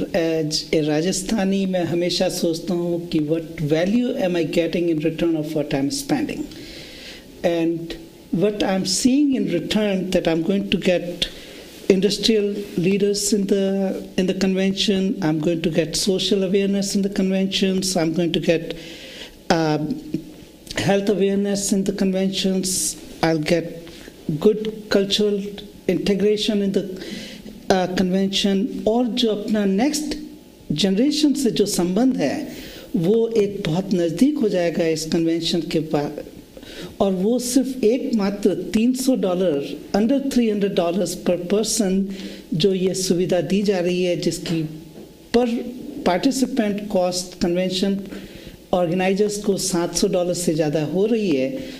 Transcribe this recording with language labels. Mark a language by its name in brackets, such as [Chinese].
[English] as a Rajasthani [Hindi] मैं हमेशा सोचता हूँ कि [English] What value am I getting in return of what I am spending, and what I am seeing in return that I am going to get industrial leaders in the convention. I'm going to get social awareness in the conventions. I'm going to get health awareness in the conventions. I'll get good cultural integration in the convention. [Hindi] और जो अपना [English] next generation [Hindi] से जो संबंध है वो एक बहुत नज़दीक हो जाएगा इस convention के बाद, और वो सिर्फ एकमात्र $300 [English] under $300 per person [Hindi] जो ये सुविधा दी जा रही है, जिसकी [English] per participant cost convention organisers [Hindi] को $700 से ज़्यादा हो रही है।